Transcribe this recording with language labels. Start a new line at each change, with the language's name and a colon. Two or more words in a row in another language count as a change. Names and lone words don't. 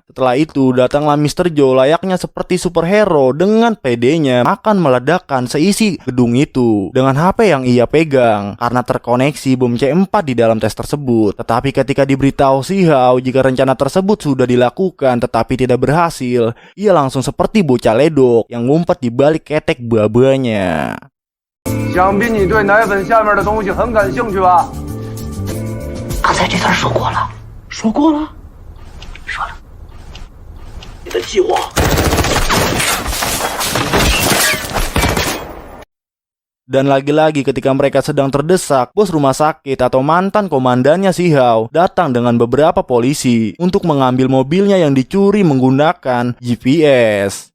Indonesian: Setelah itu datanglah Mr. Joe layaknya seperti superhero dengan PD-nya akan meledakkan seisi gedung itu dengan HP yang ia pegang karena terkoneksi bom C4 di dalam tes tersebut. Tetapi ketika diberitahu Si Hao jika rencana tersebut sudah dilakukan tetapi tidak berhasil, ia langsung seperti bocah ledok yang ngumpet di balik ketek babanya.
Chinese: 想必你对奶粉下面的东西很感兴趣吧？刚才这段说过了，说过了，说了。你的计划。
Indonesian: Dan lagi-lagi ketika mereka sedang terdesak, bos rumah sakit atau mantan komandannya Si Hao datang dengan beberapa polisi untuk mengambil mobilnya yang dicuri menggunakan GPS.